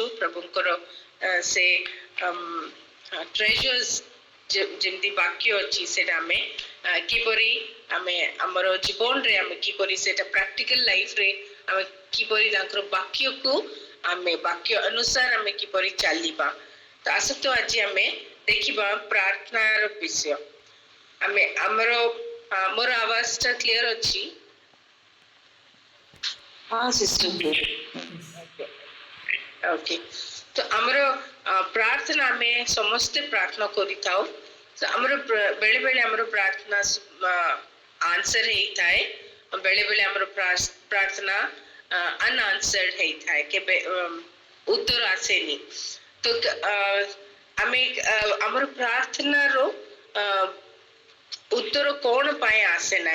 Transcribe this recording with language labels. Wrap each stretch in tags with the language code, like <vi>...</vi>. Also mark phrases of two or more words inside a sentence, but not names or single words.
<or>ପ୍ରଭୁଙ୍କର ସେ ଟ୍ରେଜର୍ସ ଯେମିତି ବାକ୍ୟ ଅଛି ସେଟା ଆମେ କିପରି ଆମେ ଆମର ଜୀବନରେ ଆମେ କିପରି ସେଟା</or> <en>practical lifere</en> <or>ଆମେ କିପରି ତାଙ୍କର ବାକ୍ୟକୁ ଆମେ ବାକ୍ୟ ଅନୁସାର ଆମେ କିପରି ଚାଲିବା। ତ ଆସନ୍ତୁ ଆଜି ଆମେ ଦେଖିବା ପ୍ରାର୍ଥନାର ବିଷୟ। ମୋର ଆୱାଜଟା କ୍ଲିୟର ଅଛି?</or> <hi>हाँ सिस्टर।</hi> <or>ओके, तो ଆମର ପ୍ରାର୍ଥନା ଆମେ ସମସ୍ତେ ପ୍ରାର୍ଥନା କରିଥାଉ। ଆମର ବେଳେ ବେଳେ ଆମର ପ୍ରାର୍ଥନା ଆନ୍ସର ହେଇଥାଏ, ବେଳେ ବେଳେ ଆମର ପ୍ରାର୍ଥନା ଅନଆନ୍ସର୍ଡ ହେଇଥାଏ, କେବେ ଉତ୍ତର ଆସେନି। ତ ଆମେ ଆମର ପ୍ରାର୍ଥନାର ଉତ୍ତର କଣ ପାଇଁ ଆସେ ନାହିଁ?</or>